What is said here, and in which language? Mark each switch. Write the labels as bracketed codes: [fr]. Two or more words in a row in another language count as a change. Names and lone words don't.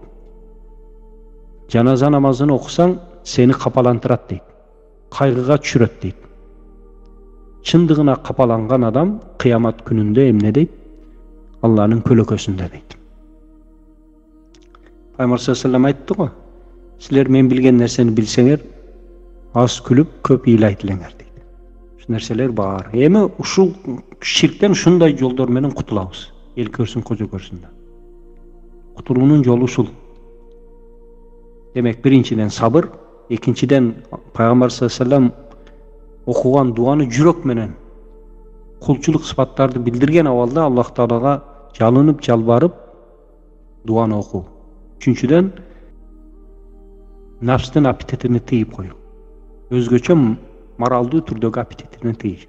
[ky] Жаназа намазын окусаң сени капалантырат дейт. Кайгыга түшүрөт дейт. Чындыгына капаланган адам кыямат күнүндө эмне дейт? Алланын көлөкөсүндө дейт. Пайгамбар [ar] صلى الله عليه وسلم [ky] айтты го, силер мен билген нерсени билсеңер, аз күлүп, көп ыйлайт элеңер дейт. Ушул нерселер бар. Эми ушул ширктен ушундай жолдор менен кутулабыз. Эл көрсүн, кожо көрсүн да. Кутулуунун жолу ушул. Демек, биринчиден сабыр, экинчиден пайгамбар [ar] صلى الله عليه وسلم [ky] окуган дуаны жүрөк менен кулчулук сыпаттарды билдирген абалда Аллах Таалага жалынып, жалбарып дуаны окуу. Үчүнчүдөн нафстын аппетитini тыйып коюу. Өзгөчө моралдуу түрдөгү аппетитini тыйыш.